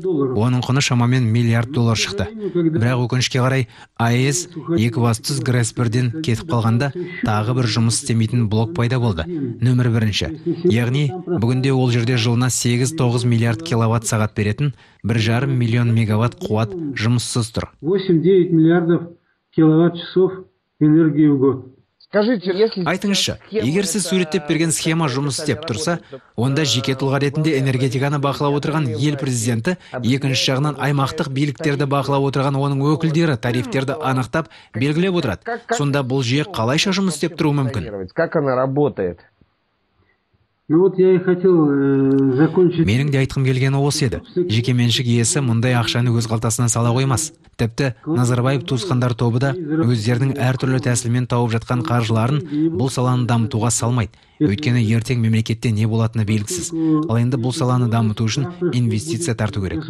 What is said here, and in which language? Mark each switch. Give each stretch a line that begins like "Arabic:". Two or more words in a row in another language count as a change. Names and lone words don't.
Kazakh: Оның құны шамамен миллиард доллар шықты. Бірақ өкінішке қарай АЭС Екібастұз ГРЭС-1-ден кетіп қалғанда тағы бір жұмыс істемейтін блок пайда болды. Нөмір 1. Яғни, бүгінде ол жерде жылына 8-9 миллиард киловатт сағат беретін 1,5 миллион мегаватт қуат жұмыссыз тұр.
Russian: 8-9 миллиардов киловатт-часов энергии в год.
Kazakh: Айтыңызшы, егер сіз суреттеп берген схема жұмыс істеп тұрса, онда жеке тұлға ретінде энергетиканы бақылап отырған ел президенті, екінші жағынан аймақтық биліктерді бақылап отырған оның өкілдері тарифтерді анықтап белгілеп отырады. Сонда бұл жүйе қалайша жұмыс істеп тұруы мүмкін?
Russian: Как она работает?
Kazakh: Менің де айтқым келгені осы еді. Жекеменшік иесі мұндай ақшаны өз қалтасына сала қоймас. Тіпті Назарбаев туысқандар тобы да өздерінің әртүрлі тәсілмен тауып жатқан қаржыларын бұл саланы дамытуға салмайды. Өйткені ертең мемлекетте не болатыны белгісіз. Ал енді бұл саланы дамыту үшін инвестиция тарту керек.